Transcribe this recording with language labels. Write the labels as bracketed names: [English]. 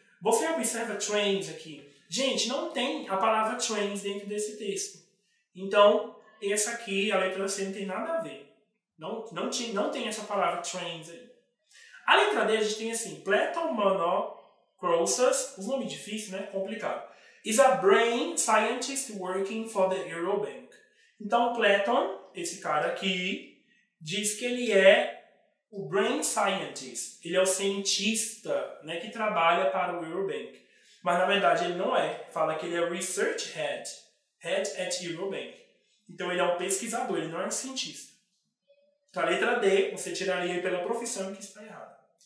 [Portuguese] Você observa trains aqui. Gente, não tem a palavra trains dentro desse texto. Então, essa aqui, a letra C, não tem nada a ver. Não tem essa palavra trains aí. A letra D a gente tem assim: Platon Monocrousas, os nomes difíceis, né? Complicado. [English] Is a brain scientist working for the Eurobank. [Portuguese] Então, Platon, esse cara aqui, diz que ele é o brain scientist. Ele é o cientista, né, que trabalha para o Eurobank. Mas, na verdade, ele não é. Fala que ele é [English] research head at Eurobank. [Portuguese] Então, ele é um pesquisador, ele não é um cientista. Então, a letra D, você tiraria pela profissão, que está errada.